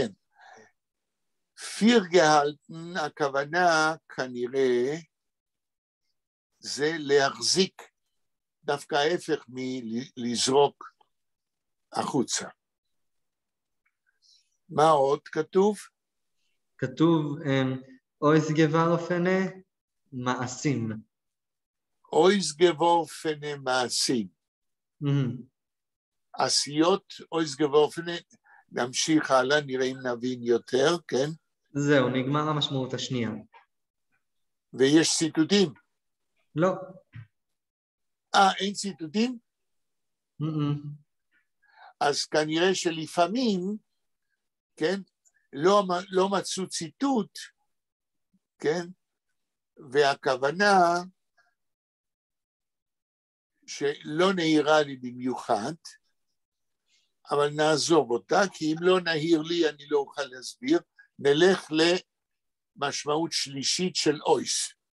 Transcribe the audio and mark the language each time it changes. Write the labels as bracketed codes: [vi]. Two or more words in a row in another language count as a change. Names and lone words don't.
[yi] פיר גהלטן, [he] הכוונה כנראה זה להחזיק, דווקא ההפך מלזרוק החוצה. מה עוד כתוב? כתוב [yi] אויס גוורפנה [he] מעשים. [yi] אויס גוורפנה מעשים. עשיות אויס גוורפנה, [he] נמשיך הלאה, נראה אם נבין יותר, כן? זהו, נגמר המשמעות השנייה. ויש ציטוטים? לא. אין ציטוטים? אז כנראה שלפעמים, כן, לא מצאו ציטוט, כן, והכוונה שלא נהירה לי במיוחד, אבל נעזוב אותה, כי אם לא נהיר לי אני לא אוכל להסביר, נלך למשמעות שלישית של אויס.